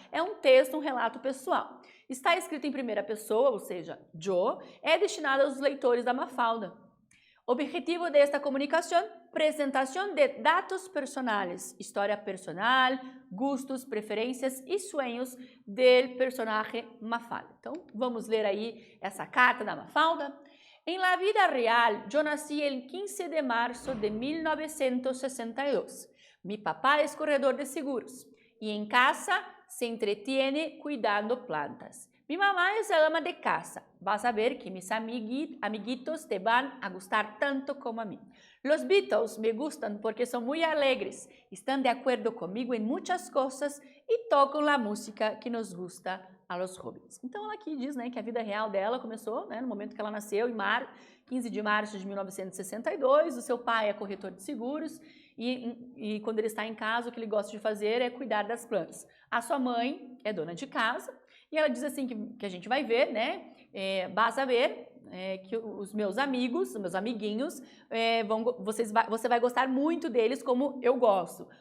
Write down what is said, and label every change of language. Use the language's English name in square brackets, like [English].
[Portuguese] É um texto, um relato pessoal. Está escrito em primeira pessoa, ou seja, yo, é destinado aos leitores da Mafalda. Objetivo desta comunicação, apresentação de dados personais, história personal, gustos, preferências e sonhos do personagem Mafalda. Então, vamos ler aí essa carta da Mafalda. [Spanish] En la vida real, yo nací el 15 de marzo de 1962. Mi papá es corredor de seguros y en casa se entretiene cuidando plantas. Mi mamá es ama de casa. Vas a ver que mis amiguitos te van a gustar tanto como a mí. Los Beatles me gustan porque son muy alegres, están de acuerdo conmigo en muchas cosas y tocan la música que nos gusta a los jóvenes. [Portuguese] Então, ela aqui diz, né, que a vida real dela começou, né, no momento que ela nasceu, em 15 de março de 1962. O seu pai é corretor de seguros e quando ele está em casa, o que ele gosta de fazer é cuidar das plantas. A sua mãe é dona de casa E ela diz assim que a gente vai ver, né? [Spanish] Vas a ver que [Portuguese] os meus amigos, os meus amiguinhos, você vai gostar muito deles como eu gosto.